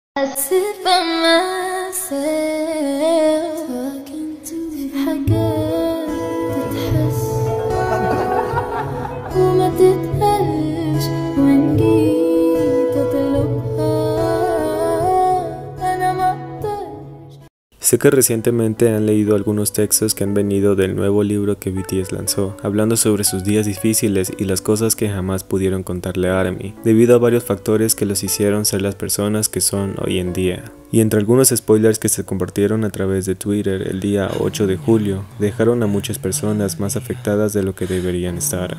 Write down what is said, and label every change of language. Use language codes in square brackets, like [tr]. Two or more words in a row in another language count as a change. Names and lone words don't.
[en] I sit by myself talking to [ar] حاجات تتحس وما تتقالش وإن جيت أطلبها أنا مقدرش. [es] Sé que recientemente han leído algunos textos que han venido del nuevo libro que BTS lanzó, hablando sobre sus días difíciles y las cosas que jamás pudieron contarle a ARMY, debido a varios factores que los hicieron ser las personas que son hoy en día. Y entre algunos spoilers que se compartieron a través de Twitter el día 8 de julio, dejaron a muchas personas más afectadas de lo que deberían estar.